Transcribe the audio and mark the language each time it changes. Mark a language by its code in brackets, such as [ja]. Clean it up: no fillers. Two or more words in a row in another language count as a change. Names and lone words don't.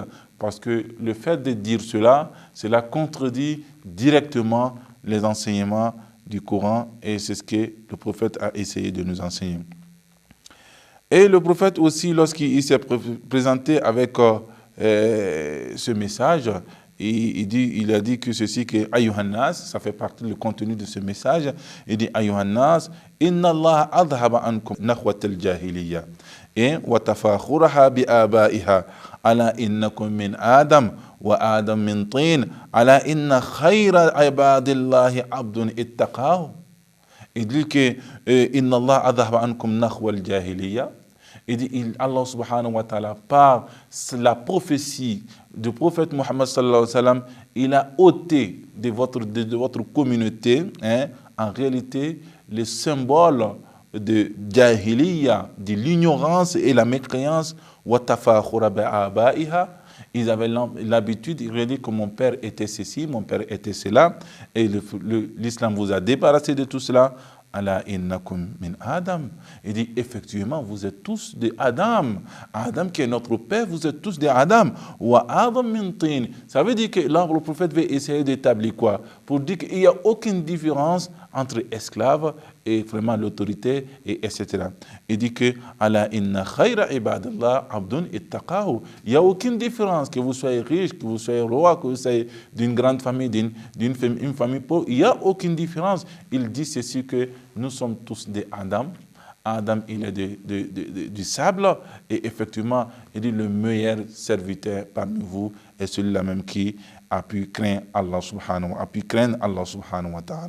[fr] Parce que le fait de dire cela contredit directement les enseignements du Coran, et c'est ce que le prophète a essayé de nous enseigner. Et le prophète aussi, lorsqu'il s'est présenté avec ce message, il a dit que ceci, que Ayyuhannas, ça fait partie du contenu de ce message, il dit [ar] أيها الناس إن الله أذهب عنكم نخوة الجاهلية وتفاخرها بآبائها ألا إنكم من آدم وآدم من طين ألا إن خير عباد الله عبد اتقاه. [fr] Il dit que [ar] إن الله أذهب عنكم نخوة الجاهلية. الله سبحانه وتعالى, [fr] par la prophétie du prophète Mohammed [ar] صلى الله عليه وسلم, [fr] il a ôté de votre communauté, en réalité, les symboles de jahiliya, de l'ignorance et la mécréance. Ils avaient l'habitude, ils disaient que mon père était ceci, mon père était cela, et l'islam vous a débarrassé de tout cela. [ar] ألا إنكم من آدم. [fr] Il dit effectivement, vous êtes tous des Adam. Adam qui est notre père, vous êtes tous des Adam. [ar] وآدم من طين. [fr] Ça veut dire que là, le prophète veut essayer d'établir quoi? Pour dire qu'il n'y a aucune différence entre esclave et vraiment l'autorité, etc. Il dit que [ar] ألا إن خير عباد الله عبد اتقاه. [fr] Il n'y a aucune différence, que vous soyez riche, que vous soyez roi, que vous soyez d'une grande famille, d'une famille pauvre. Il n'y a aucune différence. Il dit ceci que nous sommes tous des Adam. Adam, il est du sable. Et effectivement, il dit le meilleur serviteur parmi vous est celui-là même qui a pu craindre Allah [ar] سبحانه وتعالى.